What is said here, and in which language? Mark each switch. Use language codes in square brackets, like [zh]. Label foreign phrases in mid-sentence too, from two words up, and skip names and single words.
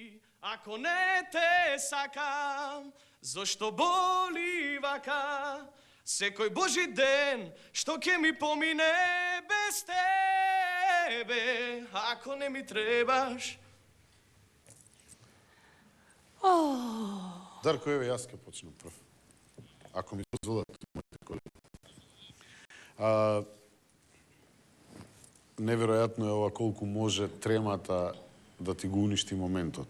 [mk] Ако не те сакам, зошто боли вака, секој Божји ден, што ќе ми помине без тебе. Ако не ми требаш. Дарко, еве, јас ќе почнам прв. Ако ми дозволат моите колеги. Неверојатно е ова колку може тремата да ти го уништи моментот.